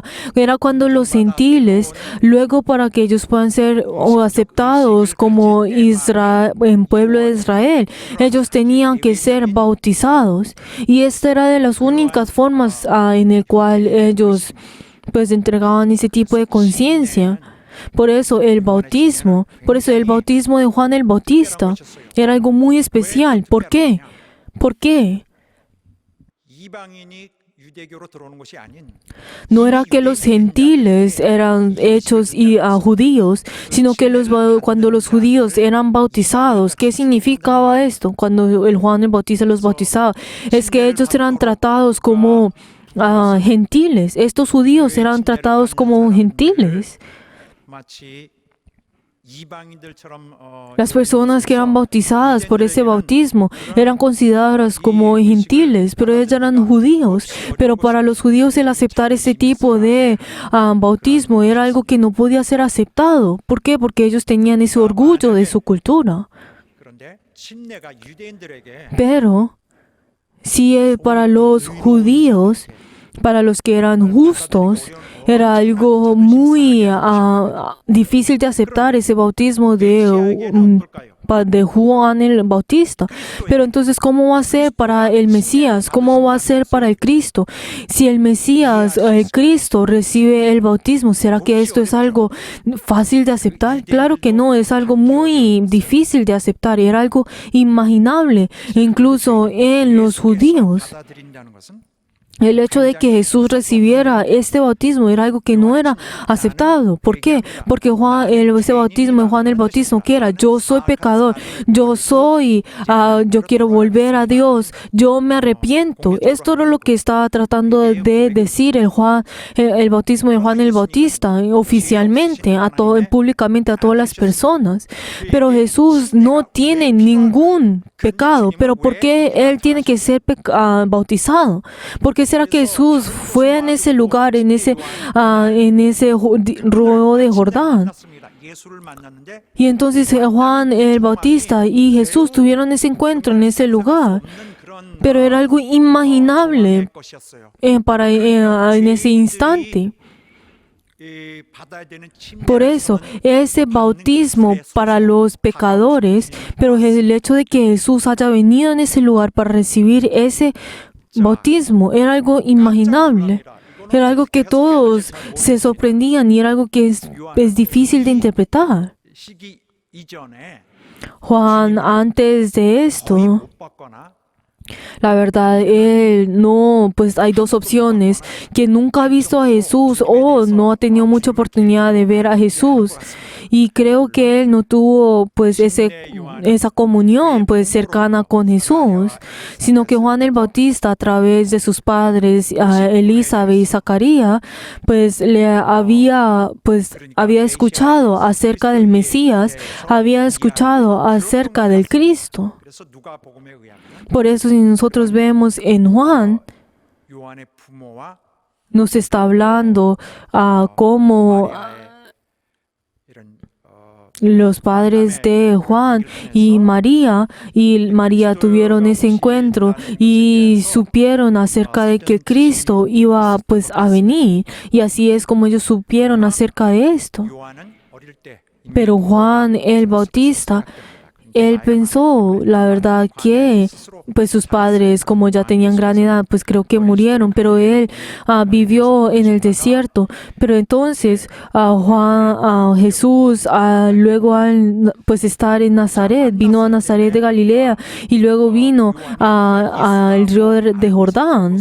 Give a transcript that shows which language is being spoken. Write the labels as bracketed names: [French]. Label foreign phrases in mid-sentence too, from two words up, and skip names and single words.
[Spanish] Era cuando los gentiles, luego para que ellos puedan ser aceptados como en pueblo de Israel, ellos tenían que ser bautizados. Y esta era de las únicas formas en el cual ellos entregaban ese tipo de conciencia. Por eso el bautismo de Juan el Bautista era algo muy especial. ¿Por qué? ¿Por qué? [Korean] 이방인이 유대교로 들어오는 것이 아닌 [Spanish] No era que los gentiles eran hechos judíos, sino que cuando los judíos eran bautizados, ¿qué significaba esto? Cuando el Juan el Bautista los bautizaba, es que ellos eran tratados como gentiles. Estos judíos eran tratados como gentiles. [Korean] 마치 이방인들처럼 [Spanish] Las personas que eran bautizadas por ese bautismo eran consideradas como gentiles, pero ellos eran judíos. Pero para los judíos el aceptar ese tipo de bautismo era algo que no podía ser aceptado. ¿Por qué? Porque ellos tenían ese orgullo de su cultura. [Korean] 그런데 침례가 유대인들에게 [Spanish] Pero si para los judíos, para los que eran justos, era algo muy difícil de aceptar ese bautismo de Juan el Bautista. Pero entonces, ¿cómo va a ser para el Mesías? ¿Cómo va a ser para el Cristo? Si el Mesías, el Cristo, recibe el bautismo, ¿será que esto es algo fácil de aceptar? Claro que no, es algo muy difícil de aceptar. Era algo inimaginable, incluso en los judíos. [Korean] 받아들인다는 것은 [Spanish] El hecho de que Jesús recibiera este bautismo era algo que no era aceptado. ¿Por qué? Porque ese bautismo de Juan el Bautista, ¿qué era? Yo soy pecador, yo quiero volver a Dios, yo me arrepiento. Esto era lo que estaba tratando de decir el bautismo de Juan el Bautista oficialmente, públicamente a todas las personas. Pero Jesús no tiene ningún pecado. ¿Pero por qué Él tiene que ser bautizado? ¿Por qué será que Jesús fue en ese lugar, en ese río de Jordán? [Korean] 예수를 만났는데 [Spanish] Y entonces Juan el Bautista y Jesús tuvieron ese encuentro en ese lugar. [Korean] 그런 [Spanish] Pero era algo inimaginable [Korean] 것이었어요. [Spanish] en ese instante. [Korean] 받아야 되는 침례 [Spanish] Por eso, ese bautismo para los pecadores, pero el hecho de que Jesús haya venido en ese lugar para recibir ese bautismo era algo inimaginable. Era algo que todos se sorprendían y era algo que es difícil de interpretar. [Korean] 시기 이전에 [Spanish] Juan, antes de esto, [Korean] 못 받거나 [Spanish] La verdad, él no, pues hay dos opciones, que nunca ha visto a Jesús o no ha tenido mucha oportunidad de ver a Jesús. Y creo que él no tuvo pues esa comunión pues cercana con Jesús, sino que Juan el Bautista a través de sus padres, Elizabeth y Zacarías, pues había escuchado acerca del Mesías, había escuchado acerca del Cristo. [Korean] 그래서 누가복음에 의하면 [Spanish] Por eso si nosotros vemos en Juan, [Korean] 요한의 부모와 [Spanish] nos está hablando cómo [Korean] 마리아의 이런 [Spanish] los padres de Juan y María tuvieron ese encuentro y supieron acerca de que Cristo iba pues a venir, y así es como ellos supieron acerca de esto. [Korean] 요한은 어릴 때 [Spanish] Pero Juan el Bautista, él pensó, la verdad, que pues sus padres, como ya tenían gran edad, pues creo que murieron, pero él vivió en el desierto. Pero entonces Jesús, luego al pues estar en Nazaret, vino a Nazaret de Galilea y luego vino al río de Jordán.